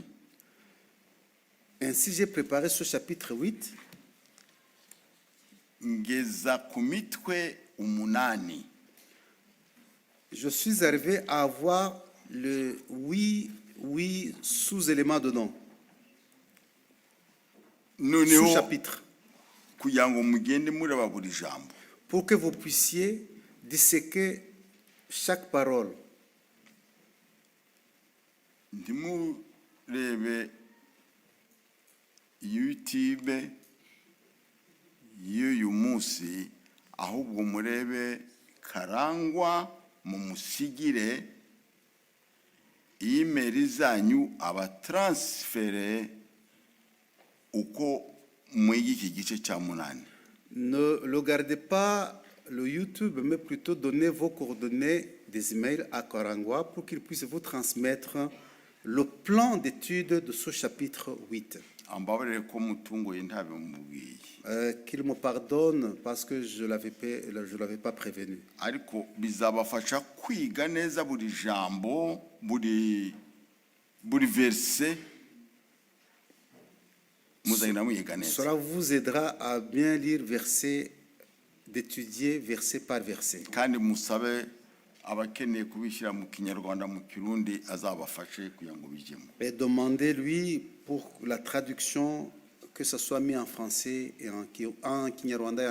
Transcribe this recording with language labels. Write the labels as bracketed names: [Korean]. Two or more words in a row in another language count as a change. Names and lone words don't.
[French] Ainsi, j'ai préparé ce chapitre 8 [Kinyarwanda] ngeza ku mitwe umunani. [French] Je suis arrivé à avoir le huit sous-éléments dedans, [Kinyarwanda] noneho [French] sous-chapitres, [Kinyarwanda] kugira ngo mugende mureba buri jambo. [French] pour que vous puissiez disséquer chaque parole. [Kinyarwanda] ntimurebe YouTube y'uyu munsi ahubwo murebe Karangwa mumusigire imeri zanyu abatransfere uko mwiga iki gice cya munani. [French] Ne regardez pas le YouTube, mais plutôt donnez vos coordonnées des emails à Karangwa pour qu'il puisse vous transmettre le plan d'étude de ce chapitre 8. [Kinyarwanda] ambabarire ko mutungoye ntabimubwiye. [French] Qu'il me pardonne parce que je l'avais pas prévenu. [Kinyarwanda] ariko bizabafasha kwiga neza buri jambo buri verse muzagenda muyiga neza. [French] Cela vous aidera à bien lire verset d'étudier verset par verset. [Kinyarwanda] kandi musabe abakeneye kubishyira mu kinyarwanda mu kirundi azabafashe kugira ngo bijyemo. [French] Et demandez-lui pour la traduction, que ce soit mis en français et en Kinyarwanda et en